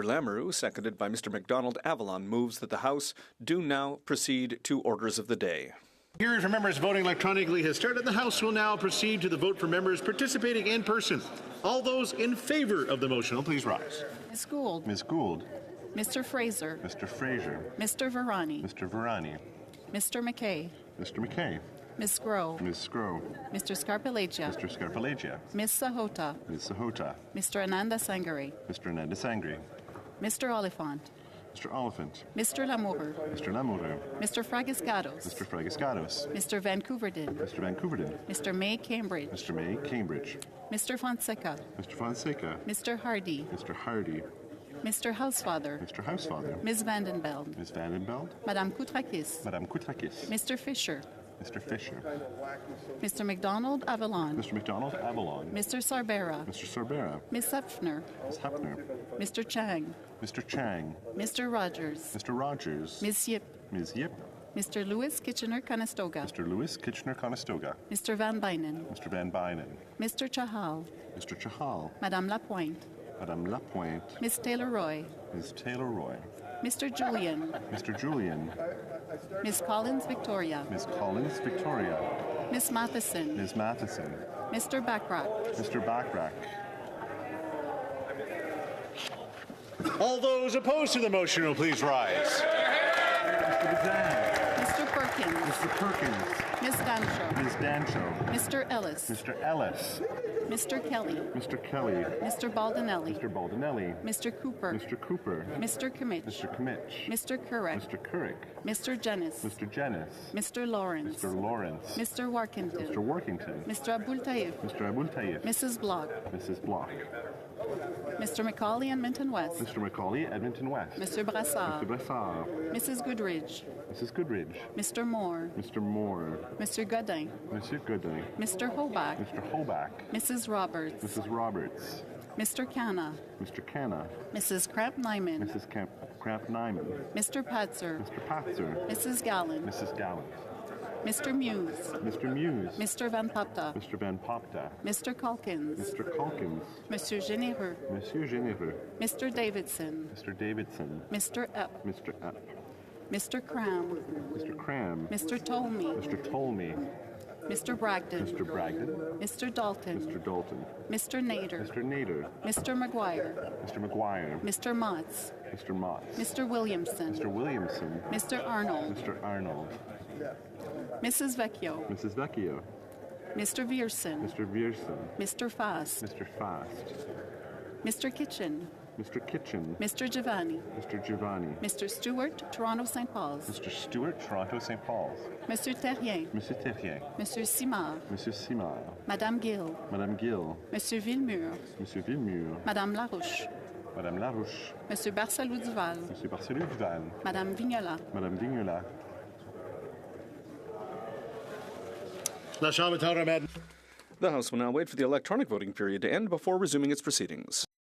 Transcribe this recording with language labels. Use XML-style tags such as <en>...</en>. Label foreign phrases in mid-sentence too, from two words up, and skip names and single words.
<en>Lamoureux, seconded by Mr. MacDonald Avalon, moves that the House do now proceed to orders of the day. Hearing from members voting electronically has started. The House will now proceed to the vote for members participating in person. All those in favor of the motion will please rise. Ms. Gould. Ms. Gould. Mr. Fraser. Mr. Fraser. Mr. Varani. Mr. Varani. Mr. McKay. Mr. McKay. Ms. Groh. Ms. Scrow. Mr. Scarpellegia. Mr. Scarpellegia. Ms. Sahota. Ms. Sahota. Mr. Ananda Sangare. Mr. Ananda Sangri. Mr. Oliphant. Mr. Oliphant. Mr. Lamour. Mr. Lamoureux. Mr. Fragiscados. Mr. Fragiscados. Mr. Vancouverdin. Mr. Vancouverdin. Mr. May Cambridge. Mr. May Cambridge. Mr. Fonseca. Mr. Fonseca. Mr. Hardy. Mr. Hardy. Mr. Housefather. Mr. Housefather. Ms. Vandenbeld. Ms. Vandenbeld. Madame Koutrakis. Madame Koutrakis. Mr. Fisher. Mr. Fisher. Mr. McDonald Avalon. Mr. McDonald Avalon. Mr. Sarbera. Mr. Sorbera. Ms. Hepfner. Ms. Hepner. Mr. Chang. Mr. Chang. Mr. Rogers. Mr. Rogers. Ms. Yip. Ms. Yip. Mr. Lewis Kitchener-Conestoga. Mr. Lewis Kitchener-Conestoga. Mr. Van Bynen. Mr. Van Bynen. Mr. Chahal. Mr. Chahal. Madame Lapointe. Madame Lapointe. Ms. Taylor-Roy. Ms. Taylor-Roy. Mr. Julian. Mr. Julian. Ms. Collins Victoria. Ms. Collins Victoria. Ms. Matheson. Ms. Matheson. Mr. Backrack. Mr. Backrack. All those opposed to the motion will please rise. Mr. Bazan. Mr. Perkins. Mr. Perkins. Ms. Dancho. Ms. Dancho. Mr. Ellis. Mr. Ellis. Mr. Kelly. Mr. Kelly. Mr. Baldinelli. Mr. Baldinelli. Mr. Cooper. Mr. Cooper. Mr. Kimmich. Mr. Kimmich. Mr. Kurek. Mr. Couric. Mr. Jennis. Mr. Jennis. Mr. Lawrence. Mr. Lawrence. Mr. Warkington. Mr. Workington. Mr. Abul Taif. Mr. Abul Taif. Mrs. Block. Mrs. Block. Mr. McCauley, Edmonton West. Mr. Macaulay, Edmonton West. Mr. Mr. Brassard. Brassard. Mrs. Goodridge. Mrs. Goodridge. Mr. Moore. Mr. Moore. Mr. Godin. Mr. Gooding. Mr. Hoback. Mr. Hoback. Mrs. Roberts. Mrs. Roberts. Mr. Canna. Mr. Canna. Mrs. Kramp-Nyman. Mrs. Kramp-Nyman. Mr. Patzer. Mr. Patzer. Mrs. Gallen. Mrs. Gallant. Mr. Muse. Mr. Muse. Mr. Van Papta. Mr. Van Popta. Mr. Calkins. Mr. Calkins. Monsieur Généreux. Monsieur Généreux. Mr. Davidson. Mr. Davidson. Mr. Epp. Mr. Epp. Mr. Cram. Mr. Cram. Mr. Tolmie. Mr. Tolmie. Mr. Bragdon. Mr. Bragdon. Mr. Dalton. Mr. Dalton. Mr. Nader. Mr. Nader. Mr. McGuire. Mr. McGuire. Mr. Motts. Mr. Motts. Mr. Williamson. Mr. Williamson. Mr. Arnold. Mr. Arnold. Mrs. Vecchio. Mrs. Vecchio. Mr. Vierson. Mr. Vierson. Mr. Fast. Mr. Fast. Mr. Kitchen. Mr. Kitchen. Mr. Giovanni. Mr. Giovanni. Mr. Stewart, Toronto St. Paul's. Mr. Stewart, Toronto St. Paul's. Monsieur Terrien. Monsieur Terrien. Monsieur Simard. Monsieur Simard. Madame Gill. Madame Gill. Monsieur Villemur. Monsieur Villemur. Madame Larouche. Madame Larouche. Monsieur Barcelou Duval. Monsieur Barcelou Duval. Madame Vignola. Madame Vignola. The House will now wait for the electronic voting period to end before resuming its proceedings.</en>